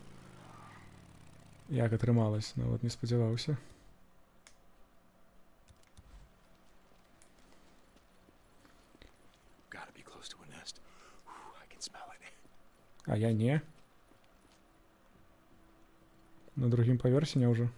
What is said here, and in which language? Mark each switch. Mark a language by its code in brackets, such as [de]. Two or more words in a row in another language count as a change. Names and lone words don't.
[be] Як атрымалась, нават не спадзяваўся. [en] Gotta be close to a nest. I can smell it. [be] А я не. На другім паверсе не ўжо.